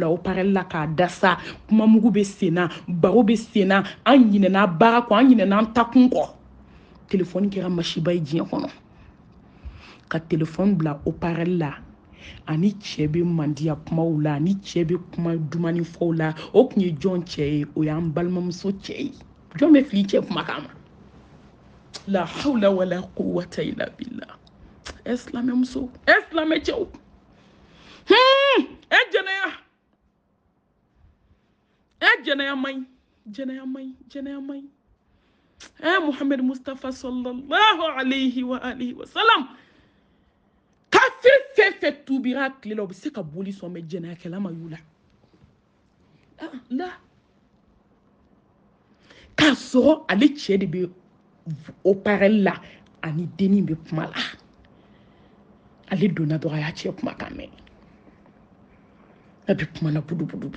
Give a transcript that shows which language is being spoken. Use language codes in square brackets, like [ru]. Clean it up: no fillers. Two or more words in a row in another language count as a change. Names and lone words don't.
[bm] o parel la k'a dasa kuma mugu bɛ sen na baro bɛ sen na an ɲinɛna baara kɔ an ɲinɛna an takun kɔ téléphone kɛra masiba ye diɲɛ kɔnɔ ka téléphone bila o parel la ani cɛ bɛ mandiya kumaw la ani cɛ bɛ kuma dumani fɔw la o tun ye jɔn cɛ ye o y'an balimamuso cɛ ye jɔn bɛ fili cɛ kumakan ma [ar] لا حول ولا قوة إلا بالله [bm] islamɛ muso islamɛ cɛw jɛnɛya man ɲi Muhammad Mustafa [ar] صلى الله عليه وعلى آله وسلم [bm] kafir fɛn fɛn tubira a tile la o bɛ se ka boli sɔn mɛ jɛnɛyakɛla ma y'u la k'a sɔrɔ ale cɛ de bɛ o parel la ani dennin bɛ kuma la ale donna dɔrɔn a y'a cɛ kumakan mɛn a bɛ kuma na budu